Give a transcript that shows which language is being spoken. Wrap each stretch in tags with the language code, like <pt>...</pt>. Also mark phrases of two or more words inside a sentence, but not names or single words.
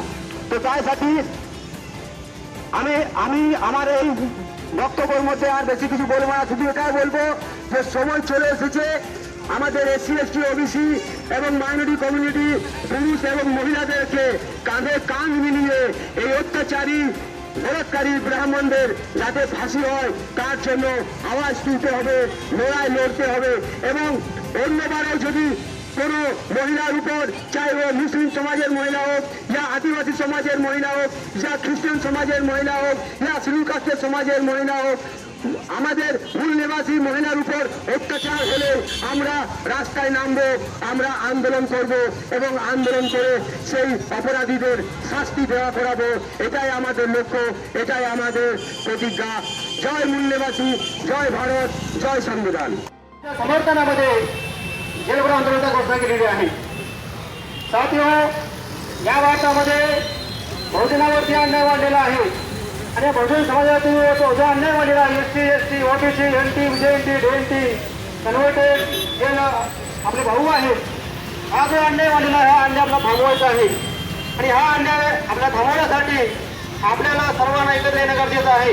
<bn>তো তাই সাথী, আমি আমার এই বক্তব্যের মধ্যে আর বেশি কিছু বলবো না, শুধু এটাই বলবো যে সময় চলে এসেছে আমাদের এসসি এসটি ওবিসি এবং</bn> <en>minority community</en> <bn>পুরুষ এবং মহিলাদেরকে কাঁধে কাঁধ মিলিয়ে এই অত্যাচারী বলাৎকারী ব্রাহ্মণদের যাতে ফাঁসি হয় তার জন্য আওয়াজ তুলতে হবে, লড়াই লড়তে হবে। এবং অন্যবারও যদি কোনো মহিলার উপর, চাই ও মুসলিম সমাজের মহিলা হোক, या आदिवासी সমাজের মহিলা হোক, या খ্রিস্টান সমাজের মহিলা হোক, या</bn> <en>schedule caste</en> <bn>সমাজের মহিলা হোক, আমাদের মূল নিবাসী মহিলার উপর অত্যাচার হলে আমরা রাস্তায় নামবো, আমরা আন্দোলন করব এবং আন্দোলন করে সেই অপরাধীদের শাস্তি দেওয়া করাবো। এটাই আমাদের লক্ষ্য, এটাই আমাদের प्रतिज्ञा।</bn> <mr>जय मूल्यवासी, जय भारत, जय संविधान। समर्थनामध्ये जेलभरो आंदोलनाचा घोषणा केलेली आहे। साथियो, या भारतामध्ये बहुजनावरती अन्याय वाढलेला आहे आणि बहुजन समाजातील जो अन्याय वाढलेला आहे, एसटी एसटी ओबीसी एनटी जेएनटी डीएनटी कन्व्हर्टेड जे आपले भाऊ आहेत, हा जो अन्याय वाढलेला आहे हा अन्याय आपला थांबवायचा आहे आणि हा अन्याय आपला थांबवण्यासाठी आपल्याला सर्वांना एकत्र येणं गरजेचं आहे।</mr>